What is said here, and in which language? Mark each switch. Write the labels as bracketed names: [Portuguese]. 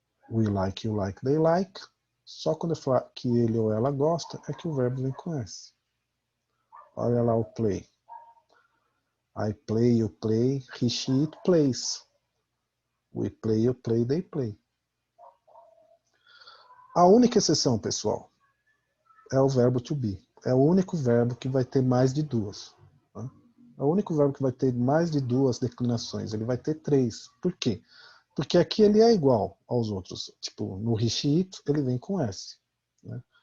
[English] We like, you like, they like. [Portuguese] Só quando eu falar que ele ou ela gosta é que o verbo vem com S. Olha lá o play. [English] I play, you play, he, she, it plays. We play, you play, they play. [Portuguese] A única exceção, pessoal, é o verbo to be. É o único verbo que vai ter mais de 2. Tá? É o único verbo que vai ter mais de 2 declinações. Ele vai ter 3. Por quê? Porque aqui ele é igual aos outros. Tipo, no he, she, it, ele vem com S. Né?